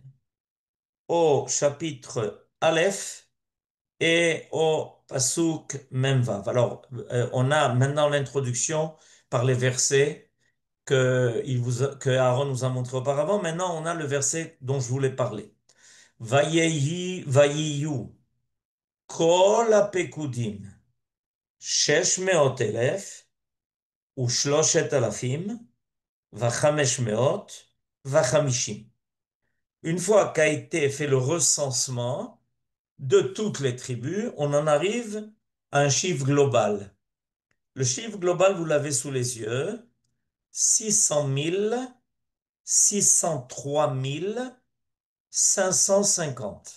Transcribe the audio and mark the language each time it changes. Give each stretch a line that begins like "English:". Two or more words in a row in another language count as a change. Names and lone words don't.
French: Au chapitre Aleph et au
Hebrew: פסוק מם ואו.
French: Alors, on a maintenant l'introduction par les versets que Aaron nous a montré auparavant. Maintenant, on a le verset dont je voulais parler.
Hebrew: ויהי ויהיו כל הפקודים 600,000 ו3,000 ו550.
French: Une fois qu'a été fait le recensement de toutes les tribus, on en arrive à un chiffre global. Le chiffre global, vous l'avez sous les yeux, 600 000, 603 550.